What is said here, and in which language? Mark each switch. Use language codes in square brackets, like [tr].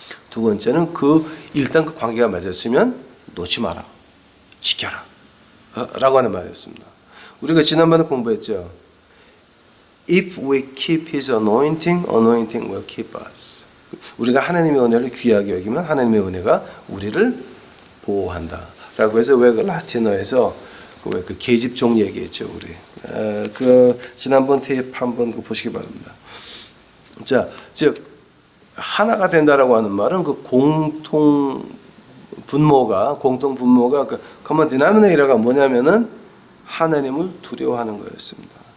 [ko] 두 번째는 일단 그 관계가 맺었으면 놓지 마라, 지켜라 라고 하는 말이었습니다. 우리가 지난번에 공부했죠. [en] If we keep His anointing, anointing will keep us. [ko] 우리가 하나님의 은혜를 귀하게 여기면 하나님의 은혜가 우리를 보호한다 라고 해서 왜 그 라틴어에서 왜 그 계집종 얘기했죠. 우리 그 지난번 테이프 한번 보시기 바랍니다. 자, 즉 하나가 된다라고 하는 말은 그 공통 분모가 그 common denominator가 뭐냐면은 하나님을 두려워하는 거였습니다.